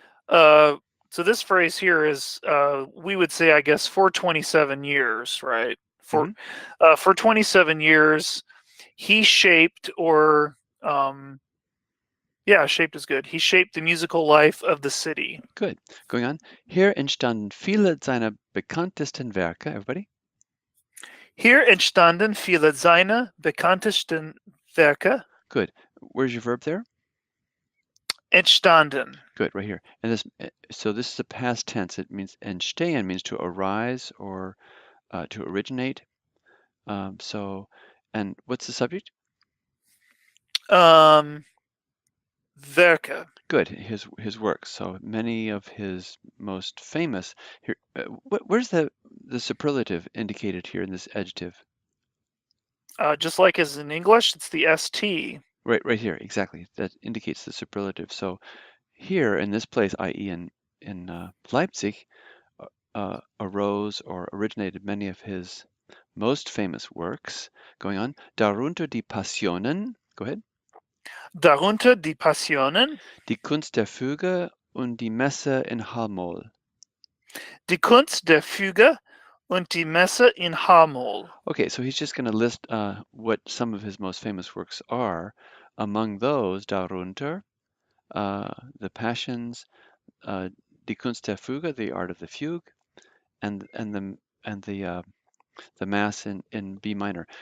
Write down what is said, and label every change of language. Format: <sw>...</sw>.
<en>So this phrase here is, we would say, I guess, for 27 years, right? For 27 years, he shaped or Yeah, shaped is good. He shaped the musical life of the city. Good. Going on.</en> <de>Hier entstanden viele seiner bekanntesten Werke.</de> <en>Everybody?</en> <de>Hier entstanden viele seiner bekanntesten Werke.</de> <en>Good. Where's your verb there?</en> <de>Entstanden.</de> <en>Good, right here. And this, so this is a past tense. It means entstehen means to arise or to originate. And what's the subject?</en> <de>Werke.</de> <en>Good, his works. So many of his most famous. Here, where's the superlative indicated here in this adjective? Just like as in English, it's the st. Right here, exactly. That indicates the superlative. So here in this place, i.e., in Leipzig, arose or originated many of his most famous works. Going on,</en> <de>darunter die Passionen.</de> <en>Go ahead.</en> <de>Darunter die Passionen. Die Kunst der Füge und die Messe in H-Moll. Die Kunst der Füge und die Messe in H-Moll.</de> <en>Okay, so he's just going to list what some of his most famous works are. Among those, darunter, the Passions, die Kunst der Füge, the art of the fugue, and the Mass in B minor.</en>